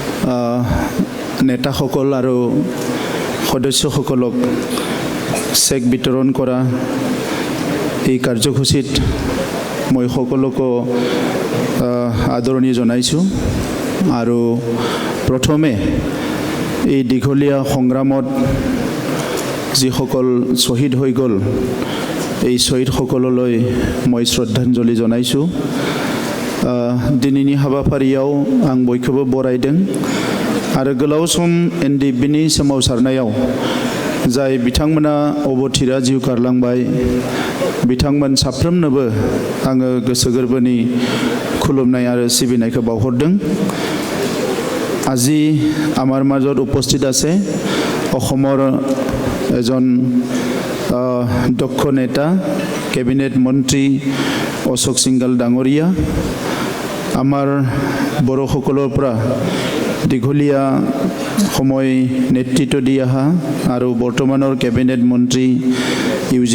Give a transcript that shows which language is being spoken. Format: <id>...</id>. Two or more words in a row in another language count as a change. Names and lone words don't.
<as>নেতাসকল আৰু সদস্যসকলক চেক বিতৰণ কৰা এই কাৰ্যসূচীত মই সকলোকে আদৰণি জনাইছোঁ আৰু প্ৰথমে এই দীঘলীয়া সংগ্ৰামত যিসকল শ্বহীদ হৈ গ'ল এই শ্বহীদসকললৈ মই শ্ৰদ্ধাঞ্জলি জনাইছোঁ</as> <brx>दिनैनि हाबाफारियाव आं बयखौबो बरायदों आरो गोलाव सम एनडिएफबिनि सोमावसारनायाव जाय बिथांमोना अबथिरा जिउ गारलांबाय बिथांमोन साफ्रोमनोबो आङो गोसो गोरबोनि खुलुमनाय आरो सिबिनायखौ बावहरदों</brx> <as>আজি আমাৰ মাজত উপস্থিত আছে অসমৰ এজন দক্ষ নেতা কেবিনেট মন্ত্ৰী অশোক সিংগাল ডাঙৰীয়া আমাৰ বড়োসকলৰ পৰা দীঘলীয়া সময় নেতৃত্ব দি অহা আৰু বৰ্তমানৰ কেবিনেট মন্ত্ৰী ইউজি</as>